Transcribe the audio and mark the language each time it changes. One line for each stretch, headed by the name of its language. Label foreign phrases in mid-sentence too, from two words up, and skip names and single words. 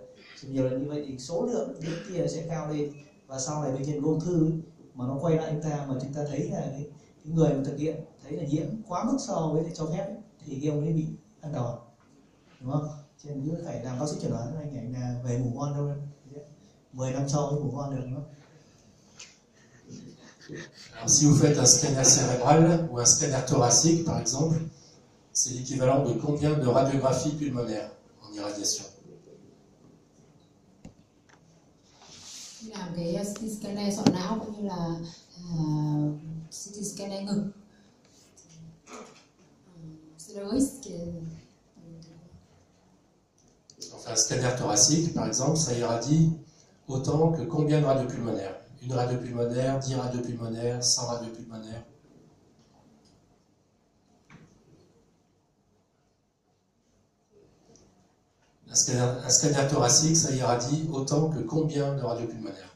Vietnamese: Chụp nhiều lần như vậy thì số lượng những kia sẽ cao lên, và sau này bệnh nhân ung thư mà nó quay lại chúng ta mà chúng ta thấy là cái người mà thực hiện thấy là nhiễm quá mức so với cho phép ấy, thì cái ông ấy bị ăn đòn, đúng không? Cho nên cứ phải làm bác sĩ chẩn đoán anh ấy là về ngủ ngon đâu, 10 năm sau mới ngủ ngon được, đúng không?
French: Alors, si vous faites un scanner cérébral ou un scanner thoracique, par exemple, c'est l'équivalent de combien de radiographies pulmonaires en irradiation?
Vietnamese: Làm cái
English: CT scanner
Vietnamese: sọ não cũng như là
English: CT scanner
Vietnamese: ngực.
French: C'est le risque. On fait un scanner thoracique, par exemple, ça irradie autant que combien de radios pulmonaires? Une radio pulmonaire, 10 radios pulmonaires, 100 radios pulmonaires. Un scanner thoracique, ça irradie autant que combien de radios pulmonaires?